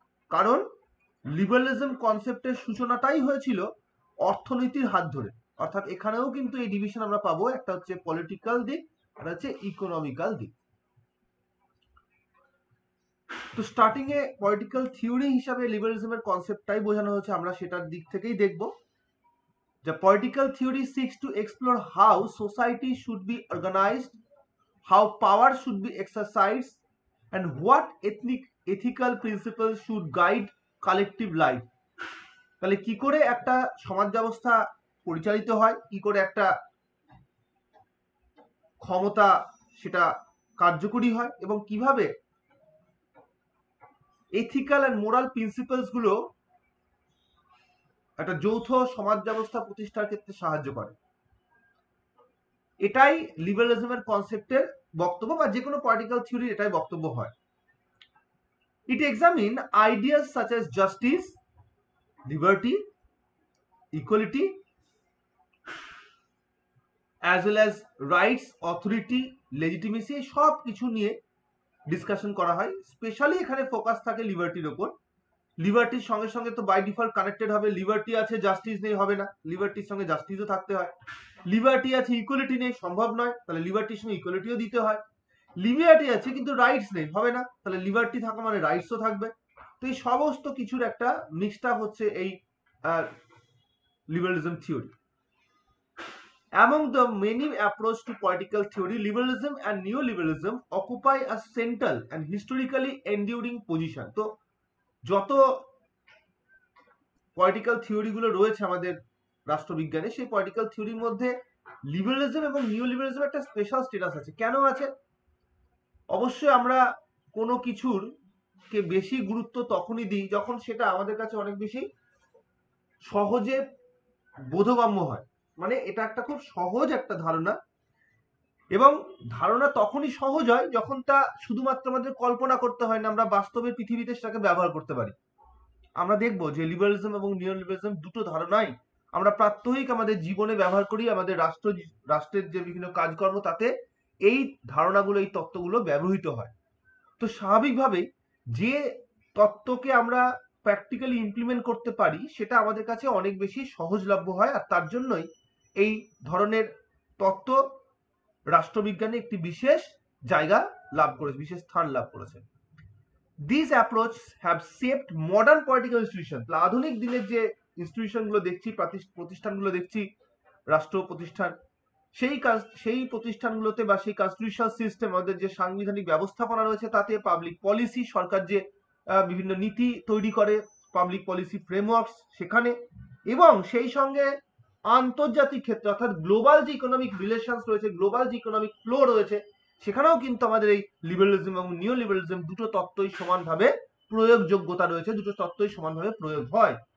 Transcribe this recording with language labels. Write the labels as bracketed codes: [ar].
[bn] কারণ লিবারালিজম কনসেপ্টের সূচনাটাই হয়েছিল অর্থনীতির হাত ধরে। অর্থাৎ এখানেও কিন্তু এই ডিভিশন আমরা পাবো, একটা হচ্ছে পলিটিক্যাল দিক, একটা হচ্ছে ইকোনমিক্যাল দিক। তো স্টার্টিং এ পলিটিক্যাল থিওরি হিসাবে লিবারালিজমের কনসেপ্টটাই বোঝানো হচ্ছে, আমরা সেটার দিক থেকেই দেখব। [en] The political theory seeks to explore how society should be organized, how power should be exercised, and what ethical principles should guide collective life. [bn] তাহলে কি করে একটা সমাজ ব্যবস্থা পরিচালিত হয়, কি করে একটা ক্ষমতা সেটা কার্যকরী হয়, এবং কিভাবে এথিক্যাল অ্যান্ড মোরাল প্রিন্সিপালস গুলো একটা যৌথ সমাজ ব্যবস্থা প্রতিষ্ঠার ক্ষেত্রে সাহায্য করে। এটাই লিবারালিজমের কনসেপ্টের বক্তব্য, বা যে কোনো পলিটিক্যাল থিওরির এটাই বক্তব্য হয়। [en] It examine ideas such as justice, liberty, equality, as well as rights, authority, legitimacy, [bn] সব কিছু নিয়ে ডিসকাশন করা হয়। স্পেশালি এখানে ফোকাস থাকে লিবার্টির ওপর। লিবার্টির সঙ্গে সঙ্গে তো বাই ডিফল্ট কানেক্টেড হবে, লিবার্টি আছে জাস্টিস নেই হবে না, লিবার্টির সঙ্গে জাস্টিসও থাকতে হয়। লিবার্টি আছে ইকুয়ালিটি নেই সম্ভব নয়, তাহলে লিবার্টির সঙ্গে ইকুয়ালিটিও দিতে হয়। লিবার্টি আছে কিন্তু রাইটস নেই হবে না, তাহলে লিবার্টি থাকা মানে রাইটসও থাকবে। তো এই সমস্ত কিছুর একটা মিক্সড আপ হচ্ছে এই liberalism theory. [en] Among the many approaches to political theory, liberalism and neoliberalism occupy a central and historically enduring position. [bn] তো যত পলিটিক্যাল থিওরি গুলো রয়েছে আমাদের রাষ্ট্রবিজ্ঞানে, সেই পলিটিক্যাল থিওরির মধ্যে লিবারালিজম এবং নিওলিবারালিজম একটা স্পেশাল স্ট্যাটাস আছে। কেন আছে? অবশ্যই আমরা কোনো কিছুর কে বেশি গুরুত্ব তখনই দিই যখন সেটা আমাদের কাছে অনেক বেশি সহজে বোধগম্য হয়। মানে এটা একটা খুব সহজ একটা ধারণা, এবং ধারণা তখনই সহজ হয় যখন তা শুধুমাত্র আমাদের কল্পনা করতে হয় না, আমরা বাস্তবের পৃথিবীতে সেটাকে ব্যবহার করতে পারি। আমরা দেখব যে লিবারালিজম এবং নিওলিবারালিজম দুটো ধারণাই আমরা প্রাত্যহিক আমাদের জীবনে ব্যবহার করি। আমাদের রাষ্ট্রের যে বিভিন্ন কাজকর্ম, তাতে এই ধারণাগুলো, এই তত্ত্বগুলো ব্যবহৃত হয়। তো স্বাভাবিকভাবেই যে তত্ত্বকে আমরা প্র্যাকটিক্যালি ইমপ্লিমেন্ট করতে পারি সেটা আমাদের কাছে অনেক বেশি সহজলভ্য হয়, আর তার জন্যই এই ধরনের তত্ত্ব রাষ্ট্রবিজ্ঞানে একটি বিশেষ জায়গা লাভ করেছে, বিশেষ স্থান লাভ করেছে। [en] These approaches have shaped modern political institutions. [bn] আধুনিক দিনের যে ইনস্টিটিউশনগুলো দেখছি, প্রতিষ্ঠানগুলো দেখছি, রাষ্ট্র প্রতিষ্ঠান, সেই প্রতিষ্ঠানগুলোতে বা সেই কনস্টিটিউশনাল সিস্টেম, আমাদের যে সাংবিধানিক ব্যবস্থাপনা রয়েছে, তাতে পাবলিক পলিসি, সরকার যে বিভিন্ন নীতি তৈরি করে, পাবলিক পলিসি ফ্রেমওয়ার্কস সেখানে, এবং সেই সঙ্গে আন্তর্জাতিক ক্ষেত্রে অর্থাৎ গ্লোবাল যে ইকোনমিক রিলেশনস রয়েছে, গ্লোবাল যে ইকোনমিক ফ্লো রয়েছে, সেখানেও কিন্তু আমাদের এই লিবারালিজম এবং নিও লিবারালিজম দুটো তত্ত্বই সমানভাবে প্রয়োগযোগ্যতা রয়েছে, দুটো তত্ত্বই সমানভাবে প্রয়োগ হয়।